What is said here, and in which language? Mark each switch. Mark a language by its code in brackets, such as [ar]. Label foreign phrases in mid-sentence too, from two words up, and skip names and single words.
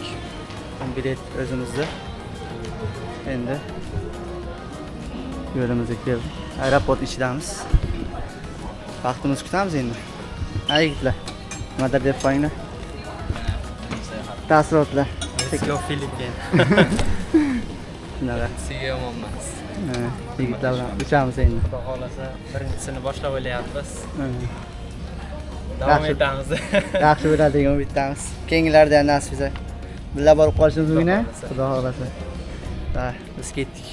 [uz] Bilet o'zimizda. Endi yo'limizga keldik. Aeroport ichidamiz. Vaqtimiz kutamiz endi. Aytlar. Nimadir deb qo'yinglar. Taassurotlar. [en] Let's go Philippines. [uz] Shunaqa. Siga yomonmas. Yigitlar bilan uchamiz endi. Xudo xolasa birinchisini boshlab olyapmiz. Davom etamiz. Yaxshi bo'ladi degan umiddamiz. Keyingilarda ham nasib etsa birga borib qolishimiz mumkin. Xudo xolasa. Biz ketdik.